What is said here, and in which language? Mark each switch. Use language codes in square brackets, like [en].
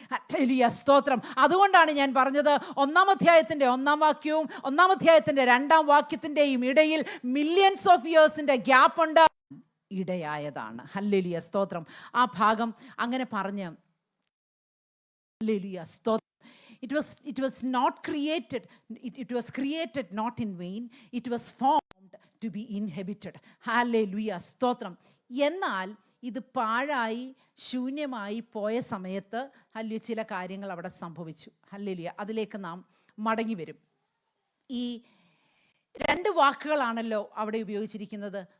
[ml] Hallelujah, സ്തോത്രം. അതുകൊണ്ടാണ് ഞാൻ പറഞ്ഞത്, 1 അധ്യായത്തിൻ്റെ 1 വാക്യവും 1 അധ്യായത്തിൻ്റെ 2 വാക്യത്തിൻ്റെയും ഇടയിൽ [en] millions of ഇയേഴ്സിൻ്റെ [ml] ഗ്യാപ്പ് ഉണ്ട്. ഇടയായതാണ്. ഹല്ലേലൂയ, സ്തോത്രം. ആ ഭാഗം അങ്ങനെ പറഞ്ഞ്, ഹല്ലേലൂയ, സ്തോത്രം. [en] It was not created. It was created not in vain. It was formed to be inhabited. [ml] Hallelujah, സ്തോത്രം. എന്നാൽ ഇത് പാഴായി ശൂന്യമായി പോയ സമയത്ത് ഹല്ലേലൂയ ചില കാര്യങ്ങൾ അവിടെ സംഭവിച്ചു. ഹല്ലേലൂയ, അതിലേക്ക് നാം മടങ്ങി വരും. ഈ 2 വാക്കുകളാണല്ലോ അവിടെ ഉപയോഗിച്ചിരിക്കുന്നത്.